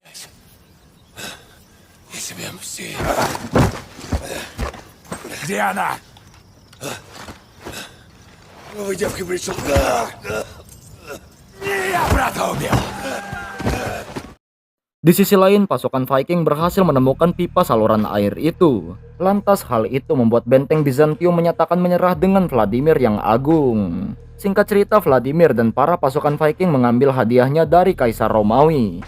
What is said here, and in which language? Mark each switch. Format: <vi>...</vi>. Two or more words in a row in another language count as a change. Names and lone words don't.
<ru>Где она? Новый девка пришел. Я брата убил.</ru> <id>Di sisi lain, pasukan Viking berhasil menemukan pipa saluran air itu. Lantas hal itu membuat benteng Bizantium menyatakan menyerah dengan Vladimir yang agung. Singkat cerita, Vladimir dan para pasukan Viking mengambil hadiahnya dari Kaisar Romawi.</id>